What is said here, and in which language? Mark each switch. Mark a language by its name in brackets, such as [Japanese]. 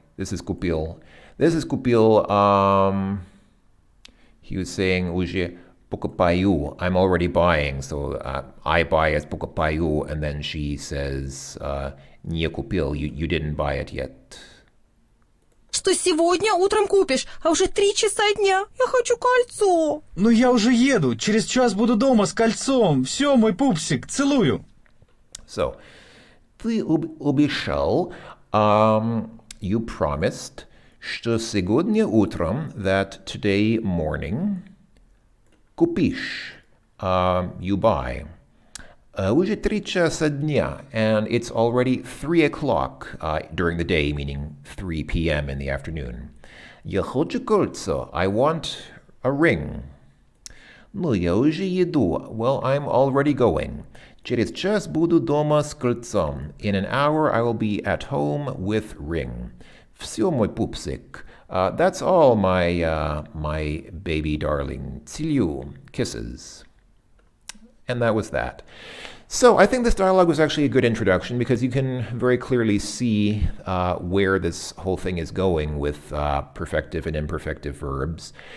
[English] This is купил. This is купил. He was saying [Russian] уже покупаю. [English] I'm already buying. So I buy as покупаю, and then she says не купил. You didn't buy it yet. [Russian] Что сегодня утром купишь, а уже 3 часа дня. Я хочу кольцо. Ну я уже еду, через час буду дома с кольцом. Все, мой пупсик, целую. [English] So, [Russian] ты обещал, [English] you promised, [Russian] что сегодня утром, [English] that today morning, купишь, you buy. [Russian] Уже 3 часа дня, [English] and it's already 3 o'clock during the day, meaning 3 p.m. in the afternoon. [Russian] Я хочу кольцо. [English] I want a ring. [Russian] Ну, я уже еду. [English] Well, I'm already going. [Russian] Через час буду дома с кольцом. [English] In an hour, I will be at home with ring. [Russian] Все, мой пупсик. [English] That's all, my baby darling. [Russian] Целую. [English] Kisses. And that was that. So I think this dialogue was actually a good introduction because you can very clearly see where this whole thing is going with perfective and imperfective verbs.